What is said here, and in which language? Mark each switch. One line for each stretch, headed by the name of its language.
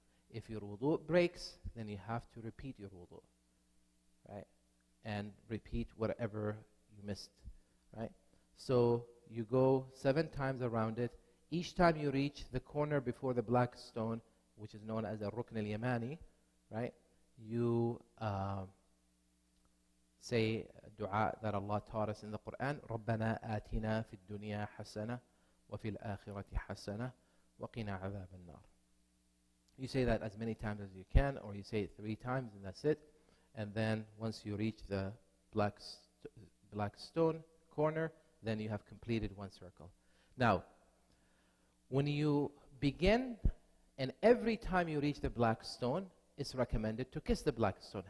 English: If your wudu breaks, then you have to repeat your wudu, right? And repeat whatever you missed, right? So you go 7 times around it. Each time you reach the corner before the black stone, which is known as a Rukn al-Yamani, right? You say dua that Allah taught us in the Quran,
Arabic: رَبَّنَا آتِنَا فِي الدُّنْيَا حَسَنَةً وَفِي الْآخِرَةِ حَسَنَةً وَقِنَا عَذَابَ النَّارِ.
English: You say that as many times as you can, or you say it 3 times and that's it. And then once you reach the black stone corner, then you have completed 1 circle. Now, when you begin, and every time you reach the black stone, it's recommended to kiss the black stone.